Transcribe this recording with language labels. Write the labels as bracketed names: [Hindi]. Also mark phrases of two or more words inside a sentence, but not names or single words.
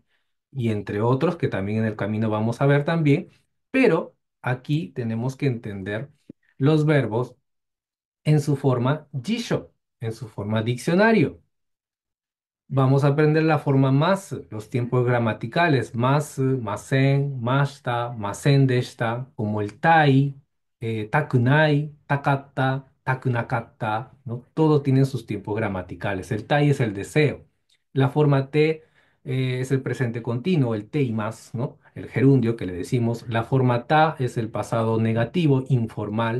[Spanish] Y entre otros que también en el camino vamos a ver también. Pero aquí tenemos que entender los verbos en su forma jisho, en su forma diccionario. Vamos a aprender la forma más, los tiempos gramaticales, más, [Japanese] masen, mashita, masen deshita, [Spanish] como el [Japanese] tai, takunai, takatta, takunakatta, ¿no? [Spanish] Todo tiene sus tiempos gramaticales. El tai es el deseo. La forma te es el presente continuo, el te y más, ¿no? El gerundio que le decimos. La forma ta es el pasado negativo, informal.